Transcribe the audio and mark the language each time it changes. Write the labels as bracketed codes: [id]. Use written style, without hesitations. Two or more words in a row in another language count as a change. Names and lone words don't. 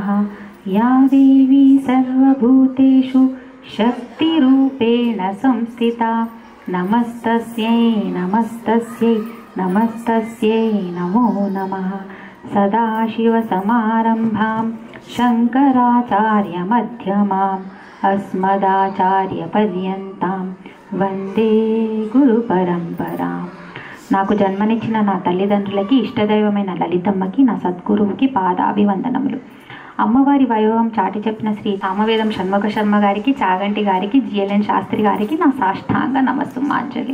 [sa] या देवी सर्वभूतेषु शक्तिरूपेण संस्थिता नमस्तस्यै नमस्तस्यै नमस्तस्यै नमो नमः। सदाशिवसमारम्भां शङ्कराचार्यमध्यमाम् अस्मदाचार्यपर्यन्तां వందే గురు పరంపరా। [te] నాకు జన్మనిచ్చిన నా తల్లిదండ్రులకి, ఇష్టదైవమైన లలితమ్మకి, నా సద్గురువుకి పాదాభివందనములు। అమ్మవారి వైభవం చాటి చెప్పిన శ్రీ సామవేదం షణ్ముఖ శర్మ గారికి, చాగంటి గారికి, జిఎల్ఎన్ శాస్త్రి గారికి నా సాష్టాంగ నమస్సుమాంజలి।